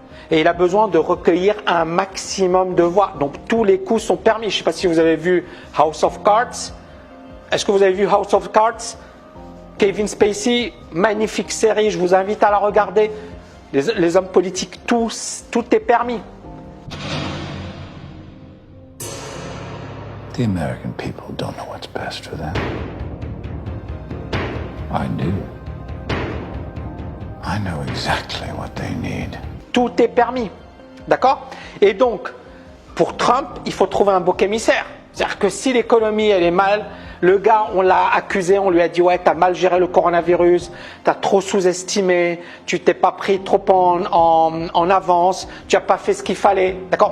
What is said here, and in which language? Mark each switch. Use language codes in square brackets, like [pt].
[fr] Et il a besoin de recueillir un maximum de voix. Donc tous les coups sont permis. Je ne sais pas si vous avez vu House of Cards. Est-ce que vous avez vu House of Cards? Kevin Spacey, magnifique série, je vous invite à la regarder. Les hommes politiques, tout est permis. [en] The American people don't know what's best for them. I do. I know exactly what they need. [fr] Tout est permis, d'accord? Et donc, pour Trump, il faut trouver un bouc émissaire. C'est-à-dire que si l'économie, elle est mal, le gars, on l'a accusé, on lui a dit « Ouais, t'as mal géré le coronavirus, t'as trop sous-estimé, tu t'es pas pris trop en avance, tu n'as pas fait ce qu'il fallait. » D'accord?